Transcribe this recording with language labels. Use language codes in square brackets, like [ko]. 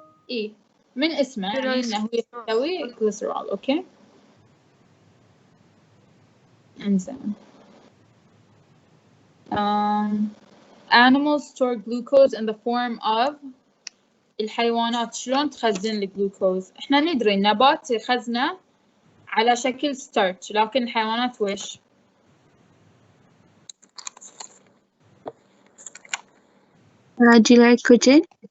[ar] إيه من اسمه يعني إنه يحتوي glycerol. [en] Okay إنزين animals store glucose in the form of. [ar] الحيوانات شلون تخزن الجلوكوز؟ احنا ندري النبات يخزنه على شكل ستارتش، لكن الحيوانات ويش؟ جلايكوجين.